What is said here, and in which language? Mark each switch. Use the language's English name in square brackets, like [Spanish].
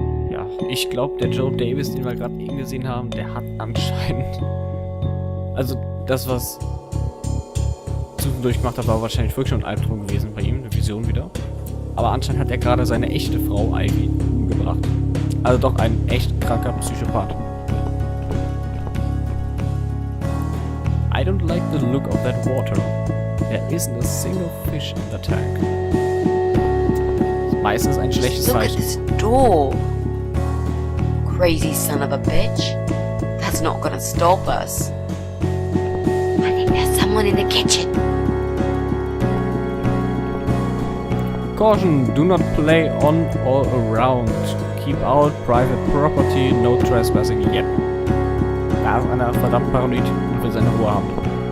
[German] Ja, ich glaube, der Joe Davis, den wir gerade eben gesehen haben, der hat anscheinend... Also, das, was zwischendurch gemacht hat, war wahrscheinlich wirklich schon ein Albtraum gewesen bei ihm, eine Vision wieder. Aber anscheinend hat er gerade seine echte Frau Ivy umgebracht. Also doch ein echt kranker Psychopath. [English] I don't like the look of that water. There isn't a single fish in the tank. [German] Das ist meistens ein schlechtes Zeichen. [English] Look at this door. Crazy son of a bitch. That's not gonna stop us. I think there's someone in the kitchen. Caution, do not play on or around. Keep out private property, no trespassing yet. [German] Da ist einer verdammt paranoid und will seine Ruhe haben.